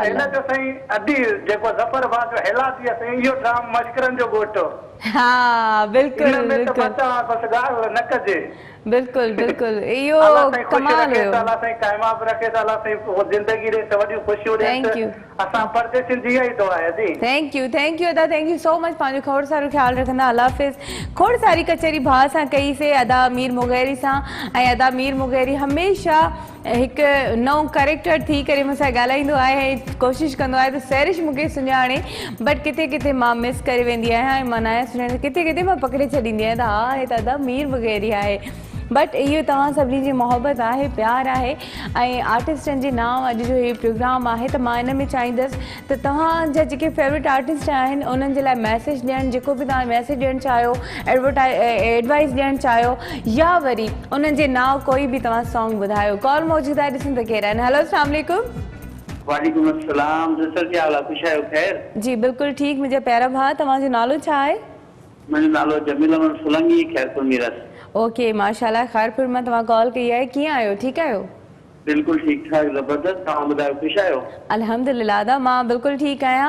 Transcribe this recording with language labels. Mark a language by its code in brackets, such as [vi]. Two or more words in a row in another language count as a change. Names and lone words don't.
[sd] हिन जो साईं अॼु जेको ज़फर भाउ जो हेला थी आहे साईं, इहो ड्राम मश्करनि जो ॻोठो। हा बिल्कुलु इन में त बिल्कुलु बचा बसि ॻाल्हि न कजे। बिल्कुलु बिल्कुलु इहो अलाह साईं ख़ुशि कमाल रखे, हुयो। अलाह साईं काइमाब रखे, अलाह साईं ज़िंदगी ॾे वॾियूं ख़ुशियूं [en] Thank [sd] ॾे। [en] you. [sd] असां परदेसियुनि जी इहा ई दुआ आहे जी। [en] thank you अदा, thank you so much. [sd] पंहिंजो खोड़ सारो ख्यालु रखंदा, अल्लाह हाफ़िज़। खोड़ सारी कचहरी भाउ सां कईसीं, अदा मीर मुगैरी सां, ऐं अदा मीर मुगैरी हमेशह हिकु नओं कैरेक्टर थी करे मूंसां ॻाल्हाईंदो आहे, कोशिशि कंदो आहे त सैरिश मूंखे सुञाणे, बट किथे किथे मां मिस करे वेंदी आहियां ऐं मां न सुञाणे, किथे किथे मां पकिड़े छॾींदी आहियां त हा हे त अदा मीर मुगैरी आहे। बट इहो तव्हां सभिनी जी मोहबत आहे, प्यार आहे, ऐं आर्टिस्टनि जे नाम अॼु जो इहो प्रोग्राम आहे, त मां इन में चाहींदसि त तव्हांजा जेके [en] favorite artist [sd] आहिनि उन्हनि जे लाइ मैसेज ॾियणु, जेको बि तव्हां मैसेज ॾियणु चाहियो, एडवाइस ॾियणु चाहियो, या वरी उन्हनि जे नाम कोई बि तव्हां सॉन्ग ॿुधायो। कॉल मौजूदु आहे, ॾिसूं त केरु आहिनि। हेलो, [ar] السلام عليكم. وعليكم السلام. [sd] सर क्या हाल आहे? ख़ुशि आहियो? ख़ैर जी बिल्कुलु ठीकु। मुंहिंजा प्यारा भाउ, तव्हांजो नालो छा आहे? मुंहिंजो नालो जमील अमन सोलंकी, खैरपुर मीरठ। ओके माशाल्लाह, खैरपुर मां तव्हां कॉल कई आहे। कीअं आहियो? ठीकु आहियो? बिल्कुलु ठीकु ठाक, ज़बरदस्त। तव्हां ॿुधायो, ख़ुशि आहियो? अल्हम्दुलिल्लाह अदा, मां बिल्कुलु ठीकु आहियां।